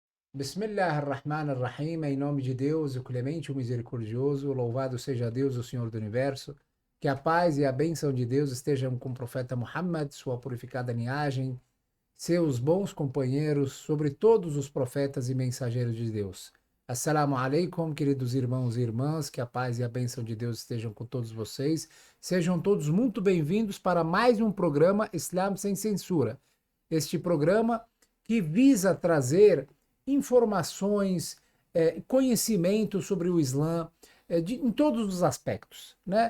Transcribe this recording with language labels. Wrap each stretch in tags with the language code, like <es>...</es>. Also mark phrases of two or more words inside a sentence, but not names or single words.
<ar>بسم الله الرحمن الرحيم,</ar> <pt>em nome de Deus, o clemente, o misericordioso, louvado seja Deus, o Senhor do Universo, que a paz e a bênção de Deus estejam com o profeta Muhammad, sua purificada linhagem, seus bons companheiros, sobre todos os profetas e mensageiros de Deus.</pt> <ar>السلام عليكم,</ar> <pt>queridos irmãos e irmãs, que a paz e a bênção de Deus estejam com todos vocês. Sejam todos muito bem-vindos para mais um programa Islam Sem Censura. Este programa que visa trazer informações, conhecimento sobre o Islã, em todos os aspectos, né?</pt>